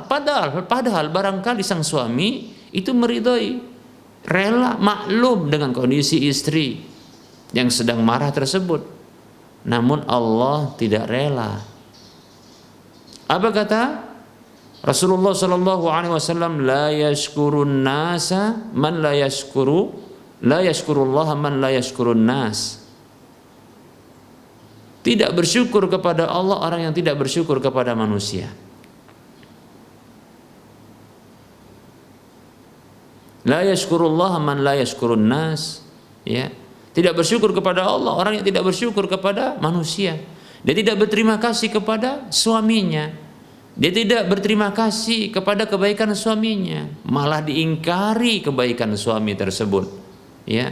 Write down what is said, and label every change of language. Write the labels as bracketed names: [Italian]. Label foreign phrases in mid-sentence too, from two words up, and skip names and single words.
[Indonesian] Padahal barangkali sang suami itu meridhoi, rela, maklum dengan kondisi istri yang sedang marah tersebut. Namun Allah tidak rela. Apa kata Rasulullah [Arabic] صلى الله عليه وسلم? لا يشكرون الناس من لا يشكر الله من لا يشكرون الناس. [Indonesian] Tidak bersyukur kepada Allah orang yang tidak bersyukur kepada manusia. [Arabic] لا يشكر الله من لا يشكرون الناس, ya. [Indonesian] Tidak bersyukur kepada Allah orang yang tidak bersyukur kepada manusia. Dia tidak berterima kasih kepada suaminya. Dia tidak berterima kasih kepada kebaikan suaminya, malah diingkari kebaikan suami tersebut, ya.